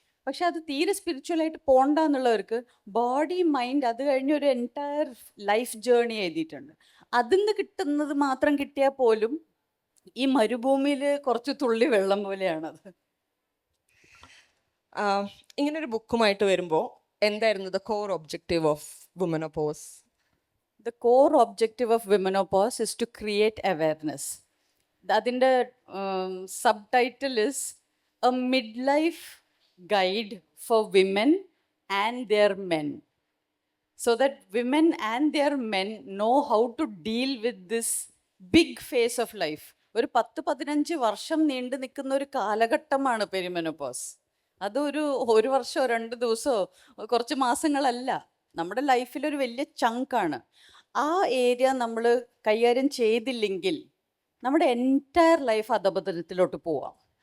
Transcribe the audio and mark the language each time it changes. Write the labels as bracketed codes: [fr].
[ml] പക്ഷെ അത് തീരെ സ്പിരിച്വലായിട്ട് പോകണ്ട എന്നുള്ളവർക്ക് ബോഡി, മൈൻഡ്, അത് കഴിഞ്ഞ് ഒരു എൻറ്റയർ ലൈഫ് ജേർണി എഴുതിയിട്ടുണ്ട്. അതിൽ നിന്ന് കിട്ടുന്നത് മാത്രം കിട്ടിയാൽ പോലും ഈ മരുഭൂമിയിൽ കുറച്ച് തുള്ളി വെള്ളം പോലെയാണത്. ഇങ്ങനൊരു ബുക്കുമായിട്ട് വരുമ്പോൾ എന്തായിരുന്നു [en] The core objective of Womenopause? The core objective of Womenopause is to create awareness. [ml] അതിൻ്റെ [en] subtitle is a midlife guide for women and their men, so that women and their men know how to deal with this big phase of life. [ml] ഒരു 10-15 വർഷം നീണ്ടു നിൽക്കുന്ന ഒരു കാലഘട്ടമാണ് perimenopause. അതൊരു 1 വർഷമോ 2 ദിവസമോ കുറച്ച് മാസങ്ങളല്ല, നമ്മുടെ ലൈഫിലൊരു വലിയ ചങ്കാണ്. ആ ഏരിയ നമ്മൾ കൈകാര്യം ചെയ്തില്ലെങ്കിൽ നമ്മുടെ എൻറ്റയർ ലൈഫ് അധപതനത്തിലോട്ട് പോവാം.